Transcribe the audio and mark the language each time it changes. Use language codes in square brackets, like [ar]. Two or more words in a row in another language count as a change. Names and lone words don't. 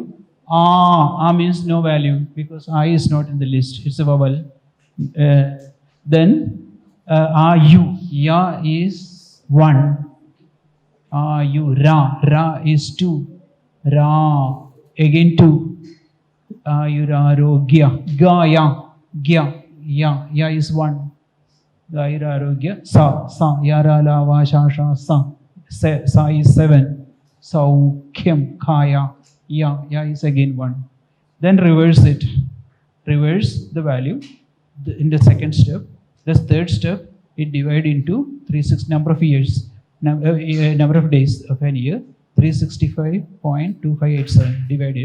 [en] Means no value because I is not in the list. It's a vowel. Then you. Ya is 1. You. Ra is 2. Ra again 2. Ayurarogya. Ya is 1. [sa] Ayurarogya. Sa. Yara la va sha sa. [en] Sa is 7. [sa] Saukyam kaya. [en] Ya is again 1. Then reverse it. Reverse the value in the second step. The third step, it divide into 36 number of years. number of days of an year, 365.2587 divided.